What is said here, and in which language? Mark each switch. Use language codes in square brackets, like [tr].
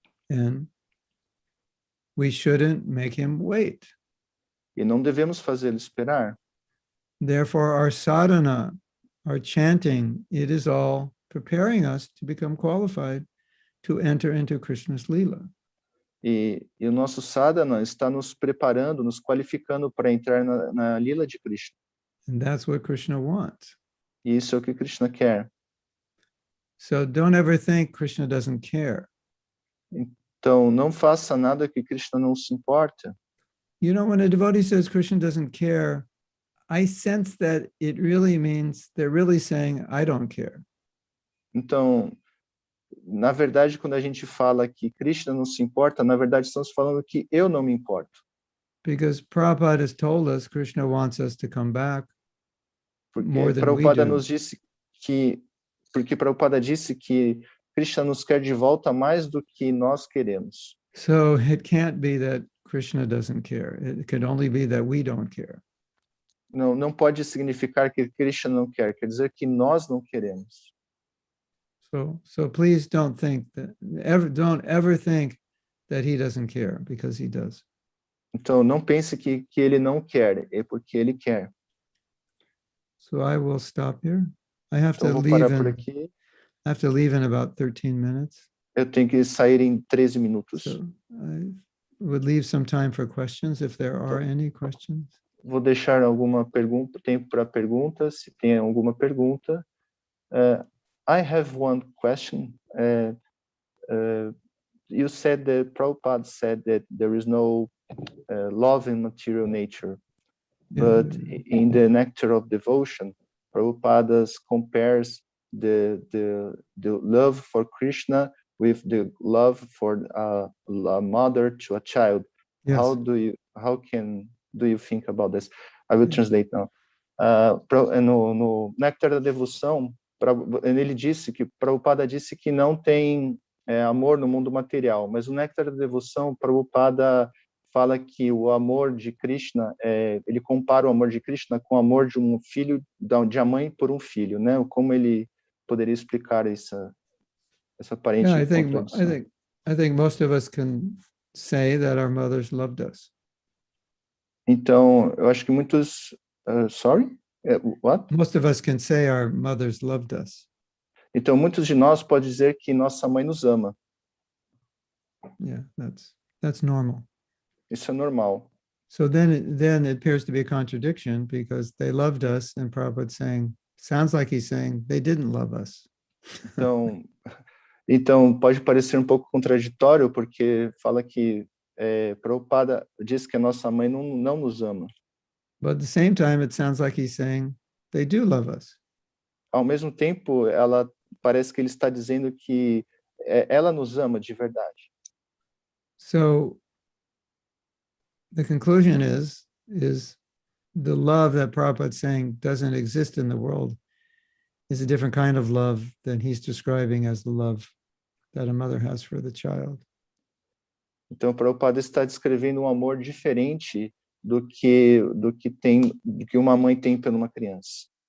[en] And we shouldn't make him wait. [pt] E não devemos fazê-lo esperar. [en] Therefore, our sadhana, our chanting, it is all preparing us to become qualified to enter into Krishna's Leela. [pt] E o nosso sadhana está nos preparando, nos qualificando para entrar na Lila de Krishna. [en] And that's what Krishna wants. [pt] E isso é o que Krishna quer. [en] So don't ever think Krishna doesn't care. [pt] Então, não faça nada que Krishna não se importa. [en] You know, when a devotee says Krishna doesn't care, I sense that it really means they're really saying, I don't care. [pt] Então, na verdade, quando a gente fala que Krishna não se importa, na verdade estamos falando que eu não me importo. [en] Because Prabhupada has told us Krishna wants us to come back more than we [pt] Prabhupada nos disse porque Prabhupada disse que Krishna nos quer de volta mais do que nós queremos. [en] So it can't be that Krishna doesn't care. It could only be that we don't care. [pt] Não pode significar que Krishna não quer dizer que nós não queremos. [en] So please don't ever think that he doesn't care, because he does. [pt] Então não pense que ele não quer, é porque ele quer. [en] So I will stop here. I have [pt] Então [en] leave [pt] parar por aqui. [en] I have to leave in about 13 minutes. [pt] Eu tenho que sair em 13 minutos. [en] So I would leave some time for questions if there are any questions. [pt] Vou deixar alguma pergunta, tempo para perguntas, se tem alguma pergunta. [en] I have one question. You said that Prabhupada said that there is no love in material nature, but in the nectar of devotion, Prabhupada compares the love for Krishna with the love for a mother to a child. Yes. How do you think about this? I will translate now. [pt] No Néctar da Devoção, ele disse que Prabhupada disse que não tem amor no mundo material, mas o Néctar da Devoção, Prabhupada fala que o amor de Krishna, ele compara o amor de Krishna com o amor de um filho, de a mãe por um filho, né? Como ele poderia explicar essa aparente contradição? [en] I think most of us can say that our mothers loved us. [pt] Então, eu acho que muitos... [en] sorry? What? Most of us can say our mothers loved us. [pt] Então, muitos de nós podem dizer que nossa mãe nos ama. [en] Yeah, that's normal. [pt] Isso é normal. [en] So then it appears to be a contradiction, because they loved us, and Prabhupada sounds like he's saying they didn't love us. [pt] Então pode parecer um pouco contraditório, porque fala que Prabhupada diz que a nossa mãe não nos ama. [en] But at the same time, it sounds like he's saying they do love us. [pt] Ao mesmo tempo, parece que ele está dizendo que ela nos ama de verdade. [en] So the conclusion is the love that Prabhupada is saying doesn't exist in the world is a different kind of love than he's describing as the love that a mother has for the child. [pt] Então, Prabhupada está descrevendo um amor diferente do que uma mãe tem por uma criança.